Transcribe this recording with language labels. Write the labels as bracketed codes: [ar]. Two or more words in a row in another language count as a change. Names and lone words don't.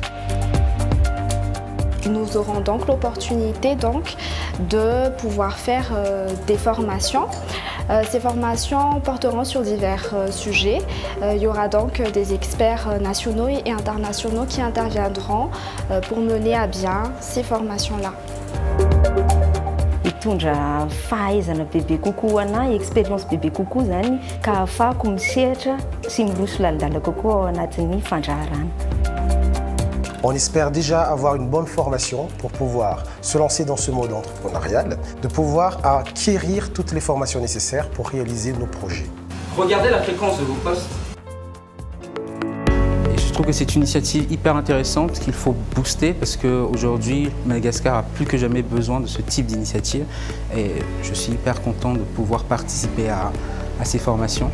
[fr] Nous aurons donc l'opportunité de pouvoir faire des formations. Ces formations porteront sur divers sujets. Il y aura donc des experts nationaux et internationaux qui interviendront pour mener à bien ces formations-là. [mg] Mitondra fahaizana bebe kokoa anahy, expérience bebe kokoa zany ka ahafahako misehatra sy miroso lalindala kokoa ao anatin'ny fandraharana. [fr] On espère déjà avoir une bonne formation pour pouvoir se lancer dans ce mode entrepreneurial, de pouvoir acquérir toutes les formations nécessaires pour réaliser nos projets. Regardez la fréquence de vos posts. Et je trouve que c'est une initiative hyper intéressante qu'il faut booster parce qu'aujourd'hui, Madagascar a plus que jamais besoin de ce type d'initiative et je suis hyper content de pouvoir participer à ces formations.